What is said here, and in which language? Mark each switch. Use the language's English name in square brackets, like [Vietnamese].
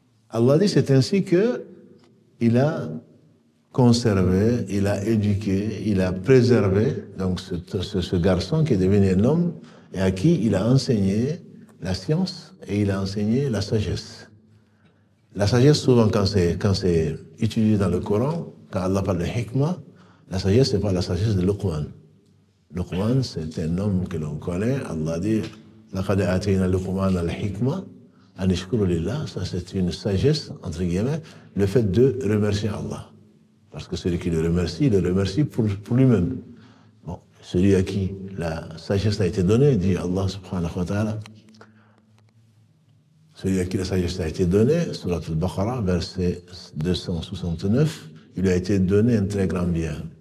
[French] Allah dit, c'est ainsi que il a conservé, il a éduqué, il a préservé donc ce garçon qui est devenu un homme et à qui il a enseigné la science et il a enseigné la sagesse. La sagesse, souvent, quand c'est utilisé dans le Coran, quand Allah parle de hikmah, la sagesse, c'est pas la sagesse de Luqman. Luqman, c'est un homme que l'on connaît. Allah dit [Arabic] لَقَدْ آتَيْنَا لُقْمَانَ الْحِكْمَةَ أَنِ اشْكُرْ لِلَّهِ. [French] Ça, c'est une sagesse, entre guillemets, le fait de remercier Allah. Parce que celui qui le remercie, il le remercie pour lui-même. Bon, celui à qui la sagesse a été donnée, dit Allah subhanahu wa ta'ala, celui à qui la sagesse a été donnée, Surat al-Baqarah, verset 269, il lui a été donné un très grand bien.